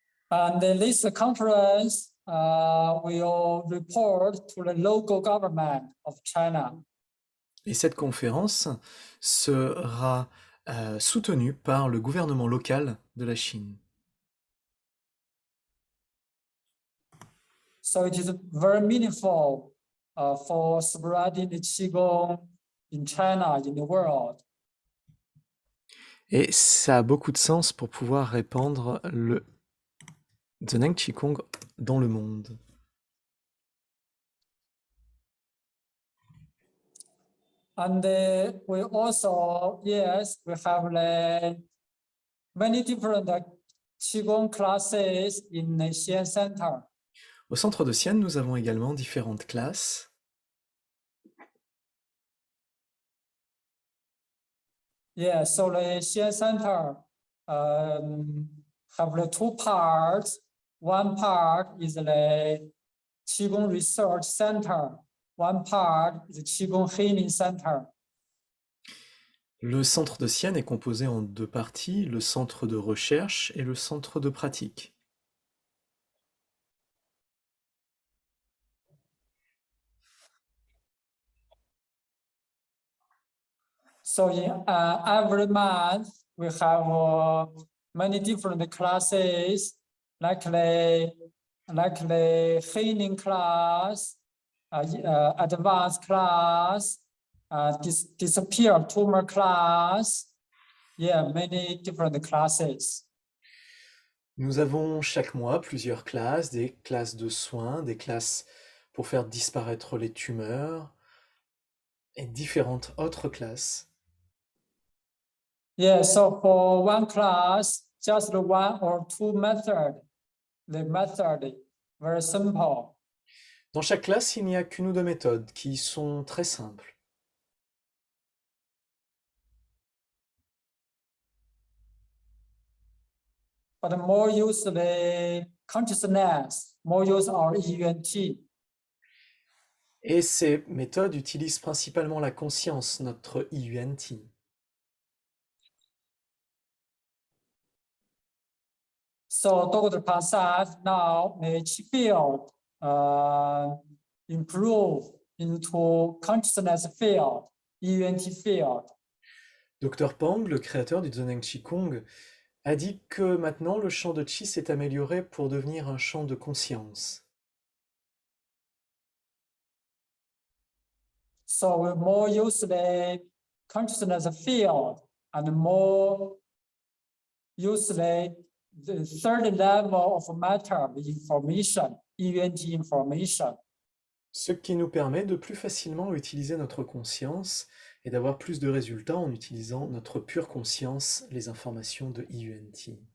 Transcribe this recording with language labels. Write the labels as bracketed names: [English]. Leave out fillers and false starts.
[English] And this conference will report to the local government of China. [French] Et cette conférence sera soutenue par le gouvernement local de la Chine. [English] So it is very meaningful for spreading the Qigong in China, in the world. [French] Et ça a beaucoup de sens pour pouvoir répandre le Zheneng Qigong dans le monde. [English] And we also, yes, we have many different Qigong classes in the Xian Center. [French] Au centre de Xi'an, nous avons également différentes classes. [English] Yeah, so the Xian Center have the two parts. One part is the Qigong Research Center. One part is the Qigong Healing Center. [French] Le centre de Xi'an est composé en deux parties, le centre de recherche et le centre de pratique. [English] So in every month, we have many different classes, like the healing class, advanced class, disappear tumor class. Yeah, many different classes. [French] Nous avons chaque mois plusieurs classes, des classes de soins, des classes pour faire disparaître les tumeurs et différentes autres classes. [English] Yeah, so for one class, just one or two method. The method very simple. [French] Dans chaque classe, il n'y a qu'une ou deux méthodes qui sont très simples. [English] But more use the consciousness, more use our EUNT. [French] Et ces méthodes utilisent principalement la conscience, notre IUNT. [English] So Dr. Prasad now each field improve into consciousness field, EUNT field. [French] Dr Pang, le créateur du Zheneng Qigong, a dit que maintenant le champ de Qi s'est amélioré pour devenir un champ de conscience. [English] So we more use the consciousness field and more use the third level of matter, the information, EUNT information. [French] Ce qui nous permet de plus facilement utiliser notre conscience et d'avoir plus de résultats en utilisant notre pure conscience, les informations de IUNT.